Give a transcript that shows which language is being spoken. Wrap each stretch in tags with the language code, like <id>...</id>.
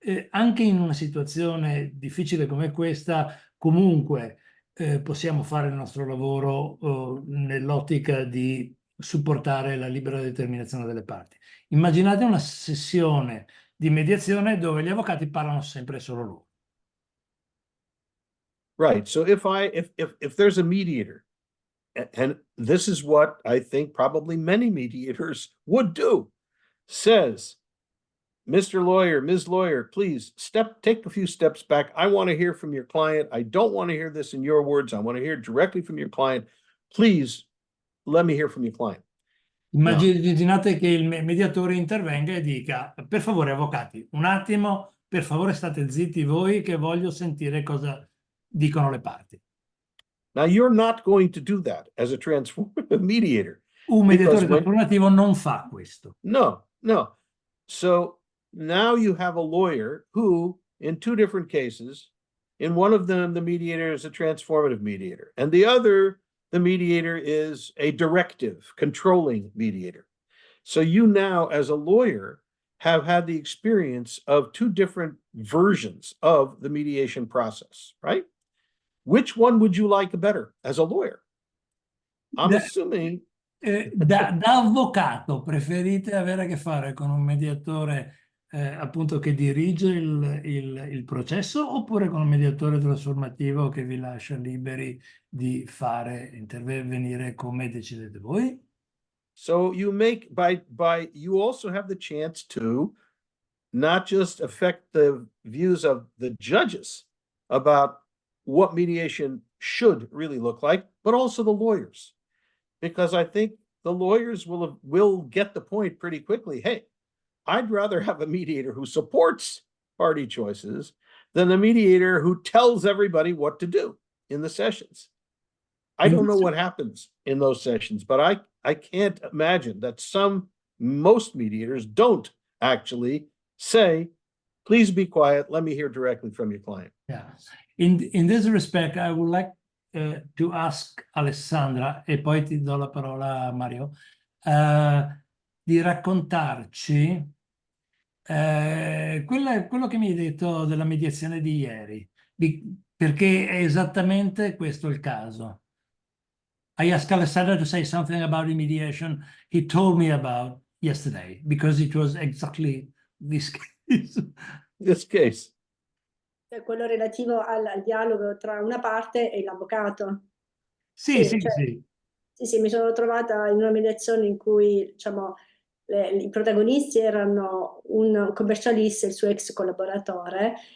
<it>Anche in una situazione difficile come questa, comunque possiamo fare il nostro lavoro nell'ottica di supportare la libera determinazione delle parti. Immaginate una sessione di mediazione dove gli avvocati parlano sempre solo loro.</it> <en>Right. So if there's a mediator, and this is what I think probably many mediators would do, says, Mr. Lawyer, Ms. Lawyer, please take a few steps back. I want to hear from your client. I don't want to hear this in your words. I want to hear directly from your client. Please let me hear from your client.</en> <it>Immaginate che il mediatore intervenga e dica, per favore avvocati, un attimo, per favore state zitti voi che voglio sentire cosa dicono le parti.</it> <en>Now you're not going to do that as a transformative mediator.</en> <it>Un mediatore trasformativo non fa questo. No.</it> <en>So now you have a lawyer who, in two different cases, in one of them, the mediator is a transformative mediator, and the other, the mediator is a directive, controlling mediator. So you now, as a lawyer, have had the experience of two different versions of the mediation process, right? Which one would you like better as a lawyer? I'm assuming...</en> <it>Da avvocato preferite avere a che fare con un mediatore appunto che dirige il processo, oppure con un mediatore trasformativo che vi lascia liberi di intervenire come decidete voi?</it> <en>So you make you also have the chance to not just affect the views of the judges about what mediation should really look like, but also the lawyers. Because I think the lawyers will get the point pretty quickly. Hey, I'd rather have a mediator who supports party choices than a mediator who tells everybody what to do in the sessions. I don't know what happens in those sessions, but I can't imagine that most mediators don't actually say, please be quiet, let me hear directly from your client. Yeah. In this respect, I would like to ask Alessandra,</en> <it>e poi ti do la parola a Mario, di raccontarci quello che mi hai detto della mediazione di ieri, perché è esattamente questo il caso.</it> <en>I asked Alessandra to say something about the mediation he told me about yesterday, because it was exactly this case. This case.</en> <it>Quello relativo al dialogo tra una parte e l'avvocato. Sì. Sì, mi sono trovata in una mediazione in cui, diciamo, i protagonisti erano un commercialista e il suo ex collaboratore.</it>